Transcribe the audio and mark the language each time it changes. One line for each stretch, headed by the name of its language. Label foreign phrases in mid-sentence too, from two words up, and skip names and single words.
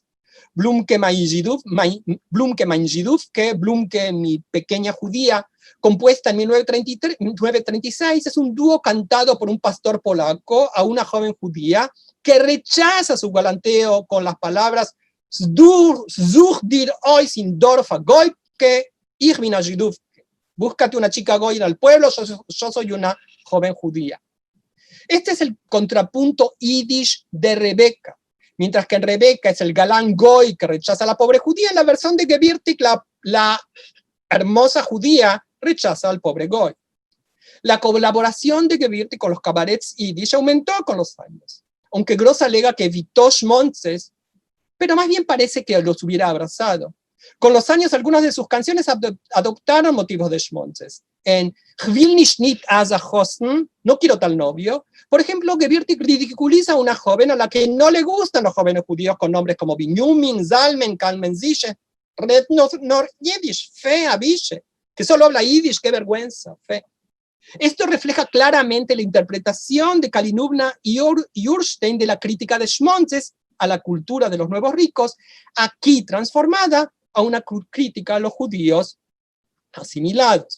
Spanish: Blumke mein Żydówkę, Blumke mi pequeña judía, compuesta en 1936, es un dúo cantado por un pastor polaco a una joven judía que rechaza su galanteo con las palabras
Yiddish: Such dir euch in Dorf a Goyke, ich bin a Żydówka.
Spanish: Búscate una chica goy en el pueblo, yo soy una joven judía. Este es el contrapunto yiddish de Rebeca. Mientras que en Rebeca es el galán goy que rechaza a la pobre judía, en la versión de Gewirtig la hermosa judía rechaza al pobre goy. La colaboración de Gewirtig con los cabarets yiddish aumentó con los años, aunque Gross alega que evitó schmonzes, pero más bien parece que los hubiera abrazado. Con los años, algunas de sus canciones adoptaron motivos de schmonzes. En Ich will nicht as a Hosten, no quiero tal novio, por ejemplo, Gewirtig ridiculiza a una joven a la que no le gustan los jóvenes judíos con nombres como Binyamin, Zalmen, Kalmen Zishe,
Yiddish: Red Nor Yiddish,
Spanish: fe, Abishe, que solo habla Yiddish, qué vergüenza, fe. Esto refleja claramente la interpretación de Kalinubna y Urstein de la crítica de schmonzes a la cultura de los nuevos ricos, aquí transformada a una crítica a los judíos asimilados.